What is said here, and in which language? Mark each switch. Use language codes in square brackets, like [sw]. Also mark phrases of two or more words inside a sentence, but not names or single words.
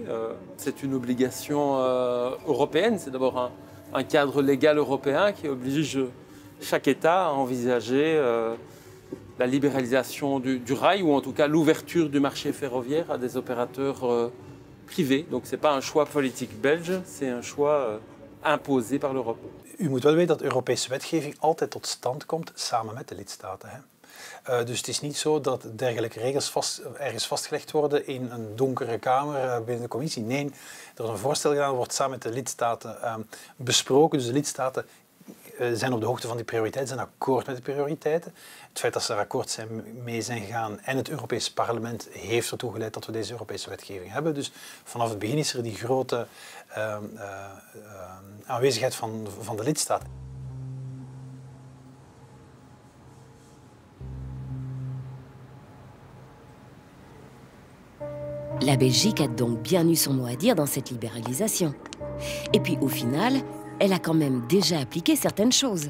[fr] C'est une obligation européenne, c'est d'abord un cadre légal européen qui oblige chaque État à envisager la libéralisation du rail, ou en tout cas l'ouverture du marché ferroviaire à des opérateurs privés. Donc ce n'est pas un choix politique belge, c'est un choix imposé par l'Europe. [nl] U moet wel weten dat Europese wetgeving altijd tot stand komt samen met de lidstaten. Hè. Dus het is niet zo dat dergelijke regels ergens vastgelegd worden in een donkere kamer binnen de commissie. Nee, er is een voorstel gedaan, wordt samen met de lidstaten besproken. Dus de lidstaten zijn op de hoogte van die prioriteiten, zijn akkoord met de prioriteiten. Het feit dat ze er akkoord mee zijn gegaan en het Europese parlement heeft ertoe geleid dat we deze Europese wetgeving hebben. Dus vanaf het begin is er die grote aanwezigheid van de lidstaten. [fr] La Belgique a donc bien eu son mot à dire dans cette libéralisation. Et puis au final, elle a quand même déjà appliqué certaines choses.